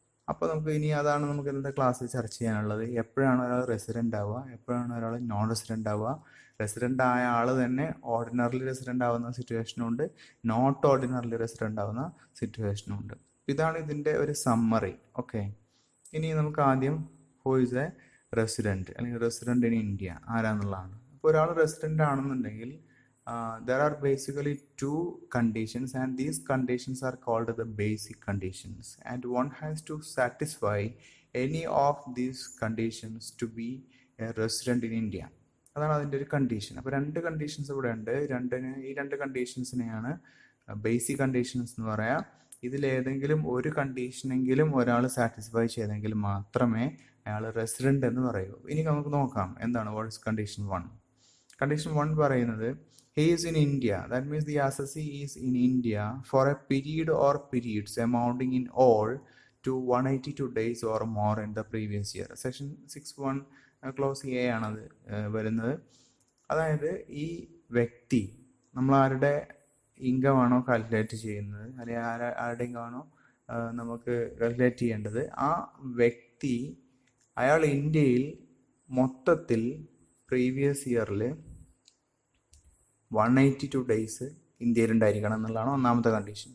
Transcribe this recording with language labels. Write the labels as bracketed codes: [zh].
[ml] അപ്പോൾ അതാണ് നമുക്ക് ഇന്നത്തെ ക്ലാസ്സിൽ ചർച്ച ചെയ്യാനുള്ളത്. എപ്പോഴാണ് ഒരാൾ റെസിഡൻ്റ് ആവുക, എപ്പോഴാണ് ഒരാൾ നോൺ റെസിഡൻ്റ് ആവുക. റെസിഡൻ്റ് ആയ ആൾ തന്നെ ഓർഡിനറിലി റെസിഡൻ്റ് ആവുന്ന സിറ്റുവേഷനും ഉണ്ട്, നോട്ട് ഓർഡിനറിലി റെസിഡൻ്റ് ആവുന്ന സിറ്റുവേഷനും ഉണ്ട്. ഇതാണ് ഇതിൻ്റെ ഒരു സമ്മറി. ഓക്കെ, ഇനി നമുക്ക് ആദ്യം [en] who is a resident [ml] അല്ലെങ്കിൽ റെസിഡൻറ്റ് ഇൻ ഇന്ത്യ ആരാന്നുള്ളതാണ്. അപ്പോൾ ഒരാൾ റെസിഡൻ്റ് ആണെന്നുണ്ടെങ്കിൽ [en] there are basically two conditions, and these conditions are called the basic conditions, and one has to satisfy any of these conditions to be a resident in India. [ml] അതാണ് അതിൻ്റെ ഒരു condition. അപ്പോൾ രണ്ട് conditions ഇവിടെ ഉണ്ട്. ഈ രണ്ട് കണ്ടീഷൻസിനെയാണ് ബേസിക് കണ്ടീഷൻസ് എന്ന് പറയാം. ഇതിലേതെങ്കിലും ഒരു കണ്ടീഷനെങ്കിലും ഒരാൾ സാറ്റിസ്ഫൈ ചെയ്തെങ്കിൽ മാത്രമേ അയാൾ റെസിഡൻ്റ് എന്ന് പറയൂ. ഇനി നമുക്ക് നോക്കാം എന്താണ് [en] What is condition 1. [ml] കണ്ടീഷൻ 1 പറയുന്നത് [en] he is in India, that means the assessee is in India for a period or periods amounting in all to 182 days or more in the previous year. [ml] Section 6(1) close A ആണത് വരുന്നത്. അതായത് ഈ വ്യക്തി നമ്മൾ ആരുടെ income ആണോ calculate ചെയ്യുന്നത്, അല്ലെങ്കിൽ ആരുടെ ഇൻകം ആണോ നമുക്ക് കാൽക്കുലേറ്റ് ചെയ്യേണ്ടത്, ആ വ്യക്തി അയാൾ ഇന്ത്യയിൽ മൊത്തത്തിൽ പ്രീവിയസ് ഇയറിൽ 182 ഡേയ്സ് ഇന്ത്യയിലുണ്ടായിരിക്കണം എന്നുള്ളതാണ് ഒന്നാമത്തെ കണ്ടീഷൻ.